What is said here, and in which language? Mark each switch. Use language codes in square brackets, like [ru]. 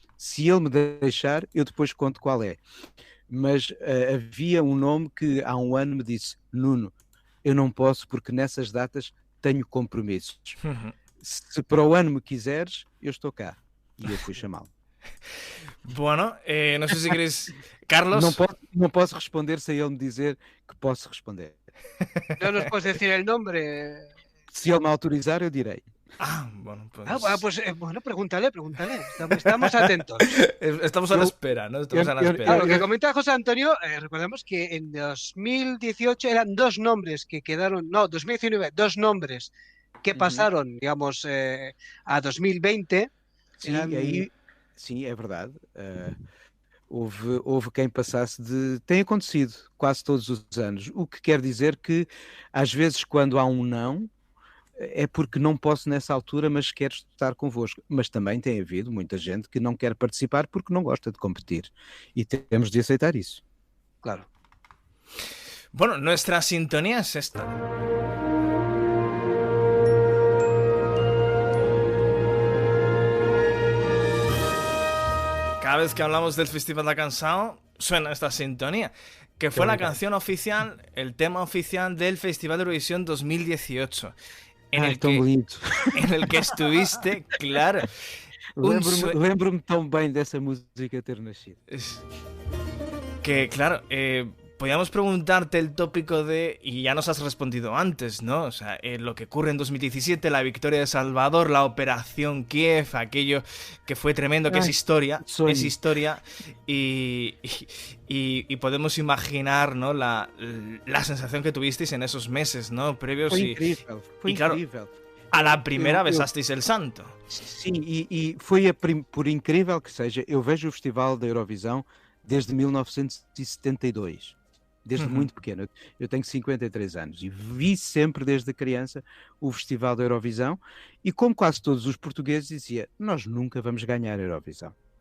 [pt] Se ele me deixar, eu depois conto qual é. Mas havia um nome que há um ano me disse: Nuno, eu não posso porque nessas datas tenho compromissos. Se para o ano me quiseres, eu estou cá. E eu fui chamá-lo. [es] Bueno, no sé si queréis... Carlos... [pt] Não posso responder sem ele me dizer que posso responder. [es] No nos puedes decir el nombre. [pt] Se ele me autorizar, eu direi. [es] Bueno, pues... bueno, pregúntale. Estamos atentos. Estamos a la espera, ¿no? Estamos a la espera. Claro, lo que comenta José Antonio, recordemos que en 2018 eran 2 nombres que quedaron, no, 2019, 2 nombres que pasaron, digamos, a 2020. [pt] Sim, é verdade. Houve quem passasse de... Tem acontecido quase todos os anos. O que quer dizer que, às vezes, quando há um não, é porque não posso nessa altura, mas quero estar convosco. Mas também tem havido muita gente que não quer participar porque não gosta de competir. E temos de aceitar isso. [es] Claro. Bueno, nuestra sintonía es esta. Cada vez que hablamos del Festival da Canção suena esta sintonía, que fue la canción oficial, el tema oficial del Festival de Eurovisión 2018. En el que estuviste, claro. [pt] Lembro-me tão bem dessa música ter nascido. [es] Que, claro, podíamos preguntarte el tópico de, y ya nos has respondido antes, ¿no? O sea, lo que ocurre en 2017, la victoria de Salvador, la Operación Kiev, aquello que fue tremendo, que es historia, y podemos imaginar, ¿no? La sensación que tuvisteis en esos meses, ¿no? Previos. [pt] Foi incrível. [es] A la primera besasteis el santo. [pt] Sim, e foi por incrível que seja, eu vejo o Festival da Eurovisão desde 1972. Desde muito pequeno. Eu tenho 53 anos e vi sempre desde criança o Festival da Eurovisão e, como quase todos os portugueses, dizia: nós nunca vamos ganhar a Eurovisão.